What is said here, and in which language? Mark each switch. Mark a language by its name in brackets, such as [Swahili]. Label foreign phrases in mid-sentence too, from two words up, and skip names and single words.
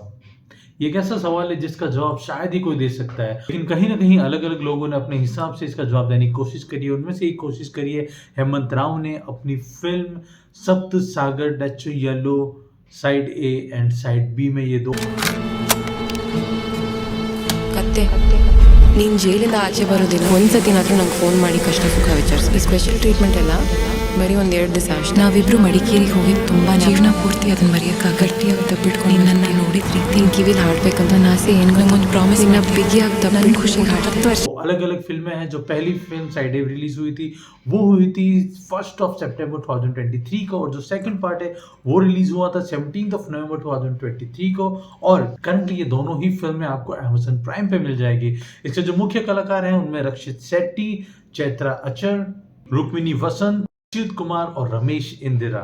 [Hindi] ये एक ऐसा सवाल है जिसका जवाब शायद ही कोई दे सकता है, लेकिन कहीं ना कहीं अलग अलग लोगों ने अपने हिसाब से इसका जवाब देने की कोशिश करी है। उनमें से एक कोशिश करी है हेमंत राव ने अपनी फिल्म सप्त सागर डच येलो साइड ए एंड साइड बी में। ये दो [Kannada] ಕತ್ತೆ ನೀನು ಜೈಲಿಂದ ಆಚೆ ಬರೋದಿಲ್ಲ ಒಂದ್ಸತಿನಾದ್ರೂ ನಂಗೆ ಫೋನ್ ಮಾಡಿ ಕಷ್ಟ ಸುಖ ವಿಚಾರಿಸಿ. ಈ [English] special treatment [Kannada] ಎಲ್ಲ ಬರೀ ಒಂದು 2 ದಿವಸ ಅಷ್ಟೇ. ನಾವಿಬ್ರು ಮಡಿಕೇರಿಗೆ ಹೋಗಿದ್ದು ತುಂಬ ಜೀವನ ಪೂರ್ತಿ ಅದನ್ನ ಮರೆಯೋಕ್ಕಾಗ ಗಟ್ಟಿಯಾಗಿ ತಪ್ಪಿಟ್ಕೊಂಡು ನನ್ನ ನೋಡಿದ ರೀತಿ ನಿನ್ನ ಕಿವಿಲಿ ಹಾಡ್ಬೇಕಂತ ನನ್ನ ಆಸೆ ಏನು ನಂಗೊಂದು ಪ್ರಾಮಿಸ್ ಇನ್ನ ಬಿಗಿಯಾಗಿ ತಪ್ಪಿಟ್ಟು ಖುಷಿಗೆ ಹಾಡ್ತಾ [Hindi] अलग अलग फिल्में हैं। जो पहली फिल्म साइड ए रिलीज हुई थी वो हुई थी 1 सितंबर 2023 को, और जो [English] second part [Hindi] है वो रिलीज हुआ था 17 नवंबर 2023 को। और करंटली ये दोनों ही फिल्में आपको अमेज़न प्राइम पे मिल जाएगी। इसके जो मुख्य कलाकार हैं उनमें रक्षित शेट्टी, चैत्रा अचर, रुक्मिणी वसंत, अच्युत कुमार और रमेश इंदिरा।